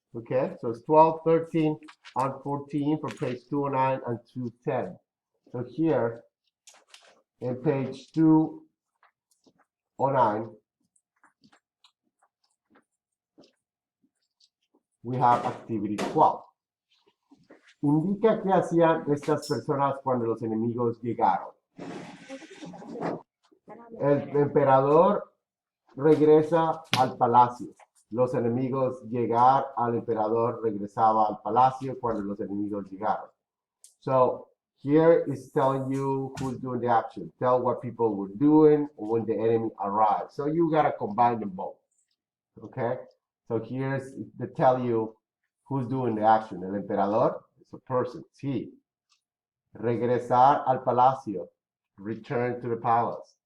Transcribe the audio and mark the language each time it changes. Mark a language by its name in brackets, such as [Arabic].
[English] Okay, so it's 12, 13, and 14 from page 209 and 210. So here, in page 209, we have activity 12. [Spanish] Indica qué hacían estas personas cuando los enemigos llegaron. El emperador regresa al palacio. Los enemigos llegar al emperador regresaba al palacio cuando los enemigos llegaron. [English] So here is telling you who's doing the action. Tell what people were doing when the enemy arrived. So you gotta combine them both. Okay? So here's to tell you who's doing the action. El emperador is a person, it's he. [Spanish] Regresar al palacio, [English] return to the palace.